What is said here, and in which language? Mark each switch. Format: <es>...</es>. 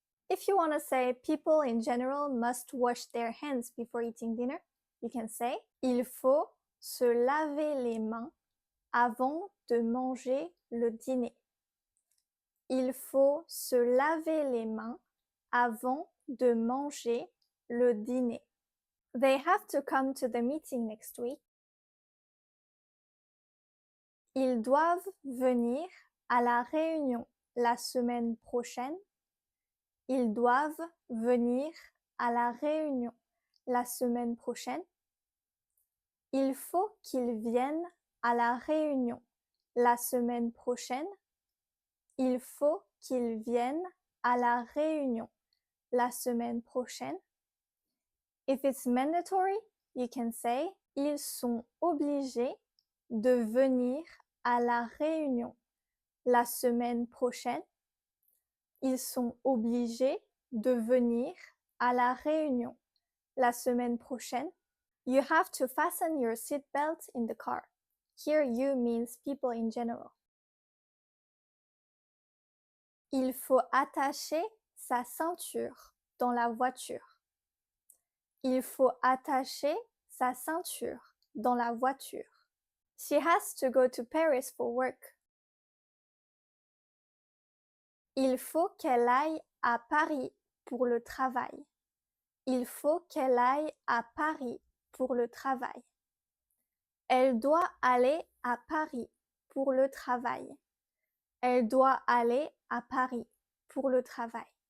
<en>If you want to say people in general must wash their hands before eating dinner, you can say</en> <fr>il faut se laver les mains avant de manger le dîner. Il faut se laver les mains avant de manger le dîner.</fr> <en>They have to come to the meeting next week.</en> <fr>Ils doivent venir à la réunion la semaine prochaine. Ils doivent venir à la réunion la semaine prochaine. Il faut qu'ils viennent à la réunion la semaine prochaine. Il faut qu'ils viennent à la réunion la semaine prochaine.</fr> <en>If it's mandatory, you can say</en> <fr>ils sont obligés de venir à la réunion la semaine prochaine. Ils sont obligés de venir à la réunion la semaine prochaine.</fr> <en>You have to fasten your seatbelt in the car. Here you means people in general.</en> <fr>Il faut attacher sa ceinture dans la voiture. Il faut attacher sa ceinture dans la voiture.</fr> <en>She has to go to Paris for work.</en> <fr>Il faut qu'elle aille à Paris pour le travail. Il faut qu'elle aille à Paris pour le travail. Elle doit aller à Paris pour le travail. Elle doit aller à Paris pour le travail.</fr>